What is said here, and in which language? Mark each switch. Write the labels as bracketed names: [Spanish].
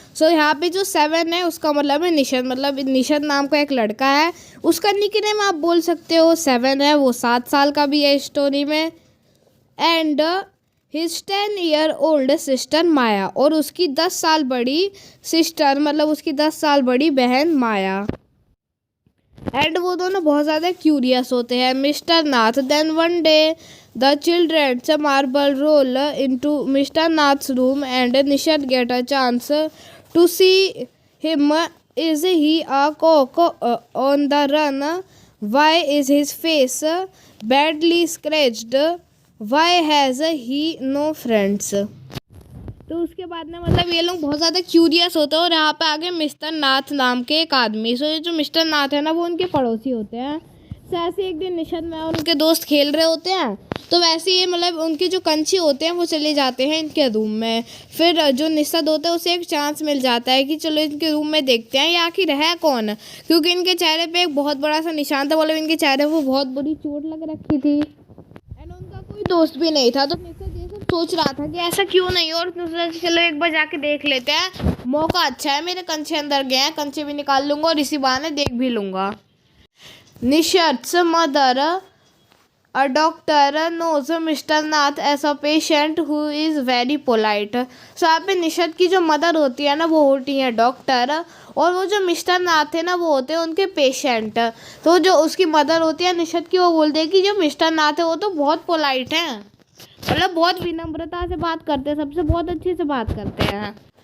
[Hindi] सो यहाँ पे जो 7 है उसका मतलब है निशद, मतलब निशद नाम का एक लड़का है, उसका निकनेम आप बोल सकते हो 7 है। वो 7 साल का भी है स्टोरी में। [English] and his 10-year-old sister Maya, [Hindi] और उसकी 10 साल बड़ी सिस्टर मतलब उसकी 10 साल बड़ी बहन माया। एंड वो दोनों बहुत ज़्यादा क्यूरियस होते हैं। [English] Mister Nath, then one day the children's marble roll into Mr. Nath's room and Nishad get a chance to see him. Is he a cock on the run? Why is his face badly scratched? Why has he no friends? [Hindi] तो उसके बाद में मतलब ये लोग बहुत ज़्यादा curious होते हैं। और यहाँ पे आगे मिस्टर नाथ नाम के एक आदमी। सो ये जो मिस्टर नाथ है ना वो उनके पड़ोसी होते हैं। तो ऐसे एक दिन निशद में और उनके दोस्त खेल रहे होते हैं, तो वैसे ही मतलब उनके जो कंची होते हैं वो चले जाते हैं इनके रूम में। फिर जो निशद होता है उसे एक चांस मिल जाता है कि चलो इनके रूम में देखते हैं ये आखिर है कौन, क्योंकि इनके चेहरे पे एक बहुत बड़ा सा निशान था, मतलब इनके चेहरे को बहुत बड़ी चोट लग रखी थी एंड उनका कोई दोस्त भी नहीं था। तो निशद ये सब सोच रहा था कि ऐसा क्यों नहीं, और चलो एक बार जाके देख लेते हैं, मौका अच्छा है, मेरे कंचे अंदर गए हैं, कंचे भी निकाल लूँगा और इसी बहाने देख भी लूँगा। [English] Nishad's mother, a doctor, knows Mr. Nath as a patient who is very polite. [Hindi] So यहाँ पे निशद की जो मदर होती है ना वो होती है डॉक्टर, और वो जो मिस्टर नाथ है ना वो होते हैं उनके पेशेंट। तो जो उसकी मदर होती है निशद की, वो बोलते हैं कि जो मिस्टर नाथ है वो तो बहुत पोलाइट हैं, मतलब बहुत विनम्रता से बात करते हैं, सबसे बहुत अच्छे से बात करते हैं।